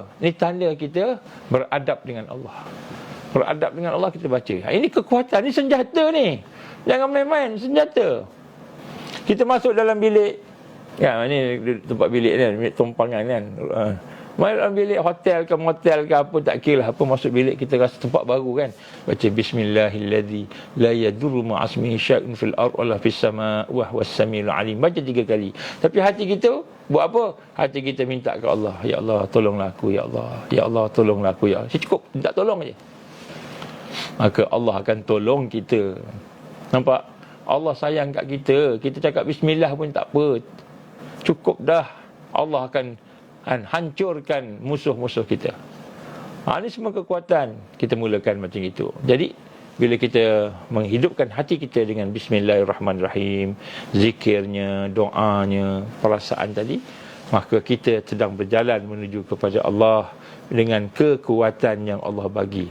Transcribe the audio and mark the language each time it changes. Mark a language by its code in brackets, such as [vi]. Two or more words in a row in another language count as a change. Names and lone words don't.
[ms] Ini tanda kita beradab dengan Allah. Beradab dengan Allah, kita baca. Ini kekuatan, ini senjata ni. Jangan main-main, senjata. Kita masuk dalam bilik. Ya, ini tempat bilik kan, bilik tumpangan kan. Mari dalam bilik hotel ke motel ke apa, tak kira lah apa, masuk bilik kita rasa tempat baru kan. Baca [ar] بسم الله الذي لا يضر مع اسمه شيء في الأرض ولا في السماء وهو السميع العليم. [ms] Baca 3 kali. Tapi hati kita buat apa? Hati kita minta ke Allah, ya Allah tolonglah aku, ya Allah. Ya Allah tolonglah aku, ya Allah. Cukup minta tolong aja. Maka Allah akan tolong kita. Nampak? Allah sayang kat kita. Kita cakap bismillah pun tak apa. Cukup dah. Allah akan hancurkan musuh-musuh kita. Ini semua kekuatan. Kita mulakan macam itu. Jadi bila kita menghidupkan hati kita dengan bismillahirrahmanirrahim, zikirnya, doanya, perasaan tadi, maka kita sedang berjalan menuju kepada Allah dengan kekuatan yang Allah bagi.